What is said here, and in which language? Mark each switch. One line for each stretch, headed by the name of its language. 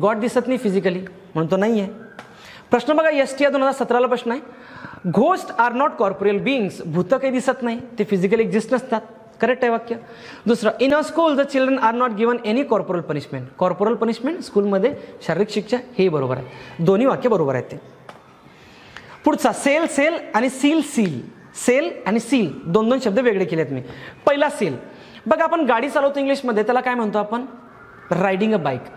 Marathi: God दिसत नाही physically म्हणून तो नाही आहे. प्रश्न बघा ST 2017ला प्रश्न आहे,
English: Ghost are not corporeal beings.
Marathi: भूत काही दिसत नाही, ते फिजिकली एक्झिस्ट नसतात. करेक्ट आहे वाक्य.
English: दुसरं, in a school the children are not given any corporal punishment.
Marathi: Corporal punishment स्कूलमध्ये शारीरिक शिक्षा, हे बरोबर आहे. दोन्ही वाक्य बरोबर आहेत ते. पुढचा, सेल सेल आणि सील सील. सेल आणि सील दोन दोन शब्द वेगळे केलेत मी. पहिला सेल. बघा आपण गाडी चालवतो इंग्लिशमध्ये, त्याला काय म्हणतो आपण?
English: Riding a bike.